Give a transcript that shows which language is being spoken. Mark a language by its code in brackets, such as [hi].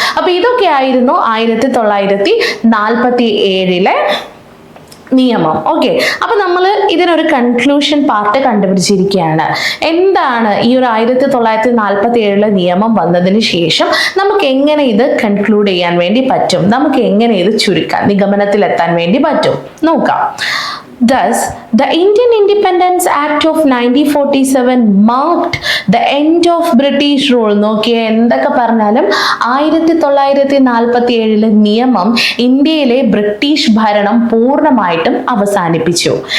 [ml] അപ്പൊ ഇതൊക്കെയായിരുന്നു 1947 നിയമം. ഓക്കെ. അപ്പൊ നമ്മൾ ഇതിനൊരു കൺക്ലൂഷൻ പാർട്ട് കണ്ടുപിടിച്ചിരിക്കുകയാണ്. എന്താണ് ഈ ഒരു 1947 നിയമം വന്നതിന് ശേഷം നമുക്ക് എങ്ങനെ ഇത് കൺക്ലൂഡ് ചെയ്യാൻ വേണ്ടി പറ്റും, നമുക്ക് എങ്ങനെ ഇത് ചുരുക്കാൻ, നിഗമനത്തിലെത്താൻ വേണ്ടി പറ്റും നോക്കാം. [en] Thus, the Indian Independence Act of 1947 marked the end of British rule. [ml] നോക്കിയേ, എന്തൊക്കെ പറഞ്ഞാലും 1947 നിയമം ഇന്ത്യയിലെ ബ്രിട്ടീഷ് ഭരണം പൂർണ്ണമായിട്ടും അവസാനിപ്പിച്ചു.